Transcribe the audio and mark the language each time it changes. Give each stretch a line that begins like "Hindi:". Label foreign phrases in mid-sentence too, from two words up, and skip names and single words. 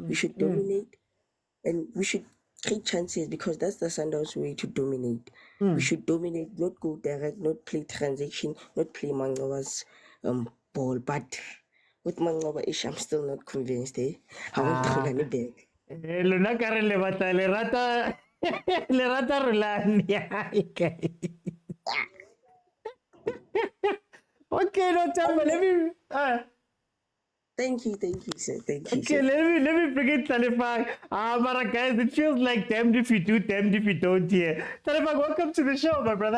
English: We should dominate, and we should create chances because that's the Sundowns way to dominate. We should dominate, not go direct, not play transaction, not play Mangawa's ball. But with Mangawa ish, I'm still not convinced. I want Rulani back.
Southern Sotho: Luna kare le rata Rulani.
English: Okay, no time. Let me. Thank you, sir. Thank you. Okay, Sir. let me bring in Talifang. Mara guys, it feels like damned if you do, damned if you don't here. Talifang, welcome to the show, my brother.